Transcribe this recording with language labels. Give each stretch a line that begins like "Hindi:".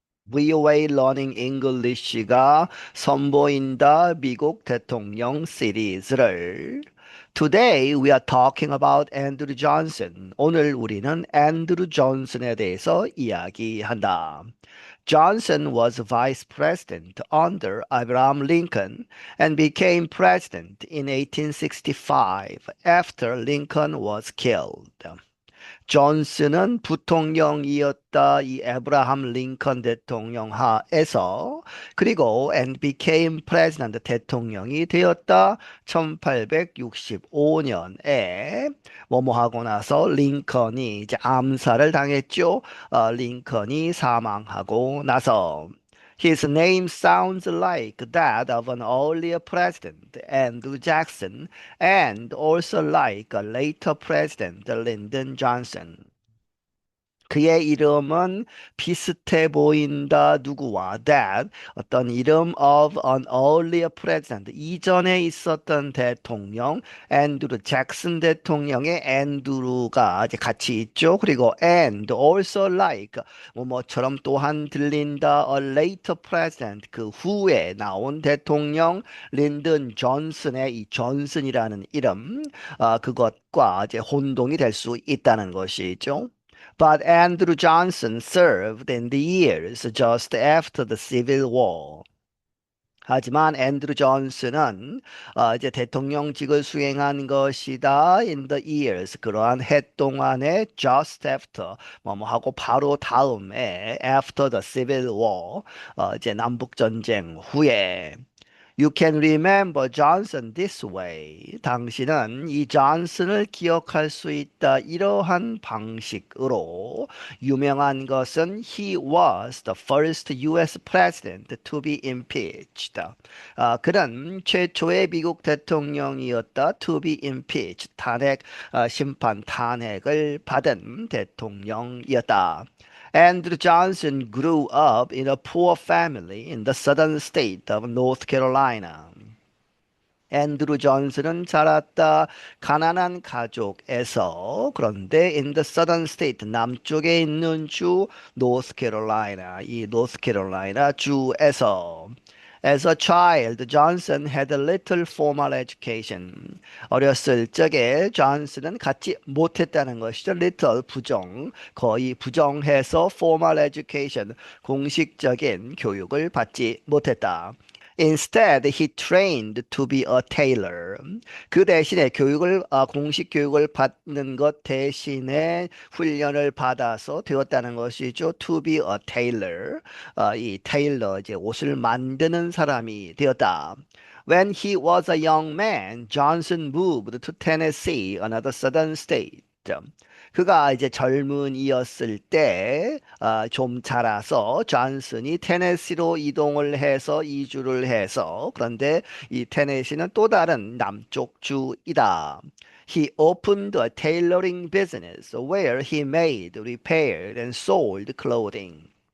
Korean: VOA Learning English가 선보인다 미국 대통령 시리즈를
English: Today we are talking about Andrew Johnson.
Korean: 오늘 우리는 앤드루 존슨에 대해서 이야기한다.
English: Johnson was vice president under Abraham Lincoln and became president in 1865 after Lincoln was killed.
Korean: 존슨은 부통령이었다. 이 에브라함 링컨 대통령 하에서 그리고
English: and became president
Korean: 대통령이 되었다. 1865년에 뭐뭐 하고 나서 링컨이 이제 암살을 당했죠. 링컨이 사망하고 나서
English: His name sounds like that of an earlier president, Andrew Jackson, and also like a later president, Lyndon Johnson.
Korean: 그의 이름은 비슷해 보인다. 누구와? That 어떤 이름
English: of an earlier president
Korean: 이전에 있었던 대통령 앤드루 잭슨 대통령의 앤드루가 이제 같이 있죠. 그리고
English: and also like
Korean: 뭐처럼 또한 들린다.
English: A later president
Korean: 그 후에 나온 대통령 린든 존슨의 이 존슨이라는 이름 그것과 이제 혼동이 될 수 있다는 것이죠.
English: But Andrew Johnson served in the years just after the Civil War.
Korean: 하지만 앤드루 존슨은 이제 대통령직을 수행한 것이다.
English: In the years
Korean: 그러한 해 동안에
English: just after
Korean: 뭐뭐 하고 바로 다음에
English: after the Civil War
Korean: 이제 남북 전쟁 후에
English: You can remember Johnson this way.
Korean: 당신은 이 존슨을 기억할 수 있다. 이러한 방식으로 유명한 것은
English: He was the first U.S. president to be impeached.
Korean: 그는 최초의 미국 대통령이었다.
English: To be impeached.
Korean: 탄핵, 심판 탄핵을 받은 대통령이었다.
English: Andrew Johnson grew up in a poor family in the southern state of North Carolina.
Korean: 앤드루 존슨은 자랐다 가난한 가족에서 그런데
English: in the southern state
Korean: 남쪽에 있는 주 노스캐롤라이나 이 노스캐롤라이나 주에서
English: As a child, Johnson had a little formal education.
Korean: 어렸을 적에 존슨은 갖지 못했다는 것이죠. little 부정, 거의 부정해서
English: formal education,
Korean: 공식적인 교육을 받지 못했다.
English: Instead, he trained to be a tailor.
Korean: 그 대신에 공식 교육을 받는 것 대신에 훈련을 받아서 되었다는 것이죠.
English: To be a tailor.
Korean: 이 테일러, 이제 옷을 만드는 사람이 되었다.
English: When he was a young man, Johnson moved to Tennessee, another southern state.
Korean: 그가 이제 젊은이였을 때, 좀 자라서 존슨이 테네시로 이동을 해서 이주를 해서 그런데 이 테네시는 또 다른 남쪽 주이다.
English: He opened a tailoring business where he made, repaired, and sold clothing.